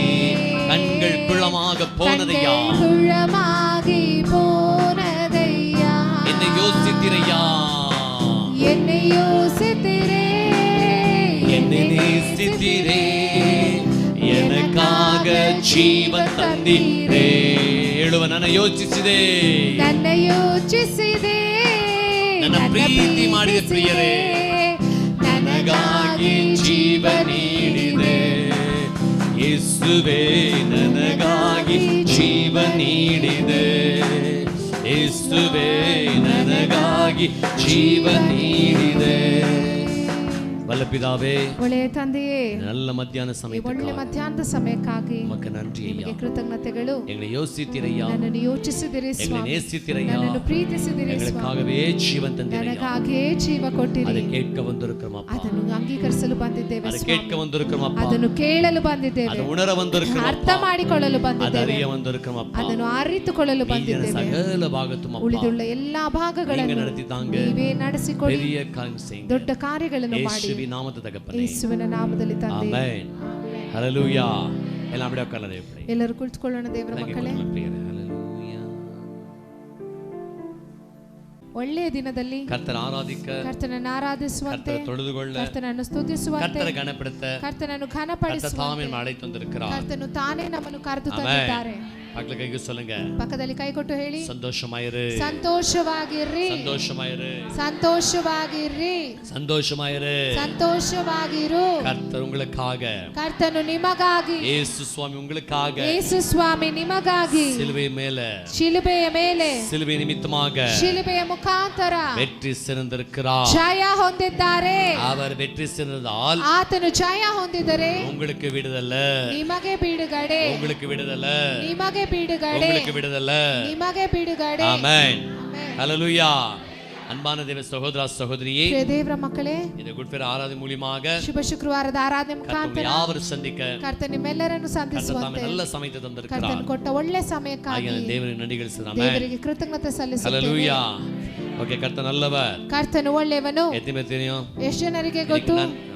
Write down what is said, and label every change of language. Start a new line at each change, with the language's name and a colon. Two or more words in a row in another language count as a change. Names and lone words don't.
Tamil: கண்கள் குளமாக போனதையா, கண்கள் குளமாகி போனதையா. என்னை யோசித்திரையா, என்னை யோசித்திரே, என்னை நேசித்திரே, எனக்காக ஜீவன் தந்திரே.
Kannada: ಹೇಳುವ ನನ್ನ ಯೋಚಿಸಿದೆ, ನನ್ನ ಯೋಚಿಸಿದೆ, ನನ್ನ ಪ್ರೀತಿ ಮಾಡಿದ ಪ್ರಿಯರೇ, ನನಗಾಗಿ ಜೀವ ನೀಡಿದೆ. ಯೇಸುವೇ ನನಗಾಗಿ ಜೀವ ನೀಡಿದೆ, ಯೇಸುವೇ ನನಗಾಗಿ ಜೀವ ನೀಡಿದೆ.
Tamil: வல்ல பிதாவே,
Kannada: ಒಳ್ಳೆಯ ತಂದೆಯೇ,
Tamil: நல்ல மத்தியான
Kannada: ಈ ಸಮಯ ಒಳ್ಳೆ ಮಧ್ಯಾಹ್ನದ ಸಮಯಕ್ಕಾಗಿ
Tamil: உமக்கு நன்றி ஐயா.
Kannada: ನಿಮಗೆ ಕೃತಜ್ಞತೆಗಳು.
Tamil: எங்களை யோசித்திரையா,
Kannada: ನನ್ನನ್ನು ಯೋಚಿಸಿದಿರಿ
Tamil: எங்களை
Kannada: ಸ್ವಾಮಿ,
Tamil: நேசித்திரையா,
Kannada: ನನ್ನನ್ನು ಪ್ರೀತಿಸಿದಿರಿ ಸ್ವಾಮಿ,
Tamil: எங்களுக்காகவே ஜீவன் தந்திரையா.
Kannada: ನನಗಾಗಿಯೇ ಜೀವ ಕೊಟ್ಟಿರಿ.
Tamil: அதை கேட்க வந்திருக்கிறோம் அப்பா,
Kannada: ಅದನ್ನು ಅಂಗೀಕರಿಸಲು ಬಂದಿದ್ದೇವೆ
Tamil: அதை
Kannada: ಸ್ವಾಮಿ,
Tamil: கேட்க வந்திருக்கிறோம் அப்பா,
Kannada: ಅದನ್ನು ಕೇಳಲು ಬಂದಿದ್ದೇವೆ,
Tamil: அதை உணர வந்திருக்கிறோம்
Kannada: ಅರ್ಥ
Tamil: அப்பா,
Kannada: ಮಾಡಿಕೊಳ್ಳಲು
Tamil: அதை
Kannada: ಬಂದಿದ್ದೇವೆ,
Tamil: அறிய வந்திருக்கிறோம் அப்பா.
Kannada: ಅದನ್ನು ಅರಿತುಕೊಳ್ಳಲು
Tamil: நீங்க
Kannada: ಬಂದಿದ್ದೇವೆ.
Tamil: சகல பாகத்தும் அப்பா
Kannada: ಉಳಿದುಳ್ಳ ಎಲ್ಲಾ
Tamil: நீங்க
Kannada: ಭಾಗಗಳನ್ನು
Tamil: நடத்தி தாங்க,
Kannada: ನೀವೇ ನಡೆಸಿಕೊಡಿ,
Tamil: பெரிய காரியம் செய்யுங்க.
Kannada: ದೊಡ್ಡ ಕಾರ್ಯಗಳನ್ನು ಮಾಡಿ, ಯೇಸುವಿನ ನಾಮದ ತಗಪ್ಪನೆ, ಯೇಸುವಿನ ನಾಮದಲ್ಲಿ ತಂದೆ. ಆಮೆನ್.
Tamil: ஹalleluya. எல்லாம் அப்படியே உட்கார்ந்து இப்படி
Kannada: ಎಲ್ಲರೂ ಕುಳಿತುಕೊಳ್ಳೋಣ ದೇವರ ಮಕ್ಕಳೇ.
Tamil: ஹalleluya.
Kannada: ಒಳ್ಳೆಯ ದಿನದಲ್ಲಿ
Tamil: கர்த்தர் ஆராதிக்க,
Kannada: ಕರ್ತನನ್ನು ಆರಾಧಿಸುವಂತೆ,
Tamil: கர்த்தரை தொழுதுகொள்ள,
Kannada: ಕರ್ತನನ್ನು ಸ್ತುತಿಸುವಂತೆ,
Tamil: கர்த்தரை கனப்படுத்த
Kannada: ಕರ್ತನನ್ನು
Tamil: கர்த்தர்
Kannada: ಘನಪಡಿಸುವಂತೆ
Tamil: தாமே அழைத்து வந்திருக்கிறார்.
Kannada: ಕರ್ತನು ತಾನೇ ನಮ್ಮನ್ನು ಕರೆದು
Tamil: ஆமென்.
Kannada: ತಂದಿದ್ದಾರೆ.
Tamil: பக்கத்துல கைக்கு சொல்லுங்க,
Kannada: ಪಕ್ಕದಲ್ಲಿ ಕೈ ಕೊಟ್ಟು ಹೇಳಿ,
Tamil: சந்தோஷமாயிரு,
Kannada: ಸಂತೋಷವಾಗಿರ್ರಿ,
Tamil: சந்தோஷமாயிரு,
Kannada: ಸಂತೋಷವಾಗಿರ್ರಿ,
Tamil: சந்தோஷமாயிரு.
Kannada: ಸಂತೋಷವಾಗಿರು.
Tamil: கர்த்தர் உங்களுக்காக,
Kannada: ಕರ್ತನು ನಿಮಗಾಗಿ,
Tamil: இயேசு சுவாமி உங்களுக்காக
Kannada: ಯೇಸು ಸ್ವಾಮಿ ನಿಮಗಾಗಿ
Tamil: சிலுவை மேல,
Kannada: ಶಿಲುಬೆಯ ಮೇಲೆ,
Tamil: சிலுவை நிமித்தமாக
Kannada: ಶಿಲುಬೆಯ ಮುಖಾಂತರ
Tamil: வெற்றி சிறந்திருக்கிறார்.
Kannada: ಜಯ ಹೊಂದಿದ್ದಾರೆ.
Tamil: அவர் வெற்றி சிறந்ததால்
Kannada: ಆತನು ಜಯ ಹೊಂದಿದರೆ
Tamil: உங்களுக்கு விடுதலை,
Kannada: ನಿಮಗೆ ಬಿಡುಗಡೆ,
Tamil: உங்களுக்கு விடுதலை,
Kannada: ನಿಮಗೆ ಬಿಡುಗಡೆ,
Tamil: உங்களுக்கு விடுதலை.
Kannada: ನಿಮಗೆ ಬಿಡುಗಡೆ.
Tamil: ஆமென். ஹalleluya. அன்பான தேவ சகோதர சகோதரியே,
Kannada: ಪ್ರಿಯ ದೇವರ ಮಕ್ಕಳೇ,
Tamil: இந்த குட் ஃப்ரைடே ஆராதனை மூலமாக
Kannada: ಶುಭ ಶುಕ್ರವಾರದ ಆರಾಧನೆ
Tamil: கர்த்தர்
Kannada: ಮುಖಾಂತರ
Tamil: யாவரும் சந்திக்க
Kannada: ಕರ್ತನು ನಿಮ್ಮೆಲ್ಲರನ್ನು
Tamil: கர்த்தர் தாமே
Kannada: ಸಂಧಿಸುವಂತೆ
Tamil: நல்ல சமயத்தை தந்திருக்கிறார்.
Kannada: ಕರ್ತನು ಕೊಟ್ಟ ಒಳ್ಳೆ ಸಮಯಕ್ಕಾಗಿ
Tamil: ஆகிய தேவனுக்கு நன்றிகள் சொல்லுங்க.
Kannada: ದೇವರಿಗೆ ಕೃತಜ್ಞತೆ ಸಲ್ಲಿಸುತ್ತೇವೆ.
Tamil: ஹalleluya. ஓகே, கர்த்தர் நல்லவர்.
Kannada: ಕರ್ತನು ಒಳ್ಳೆಯವನು.
Tamil: எத்தனை பேர் தெரியும்?
Kannada: ಎಷ್ಟು ಜನರಿಗೆ ಗೊತ್ತು?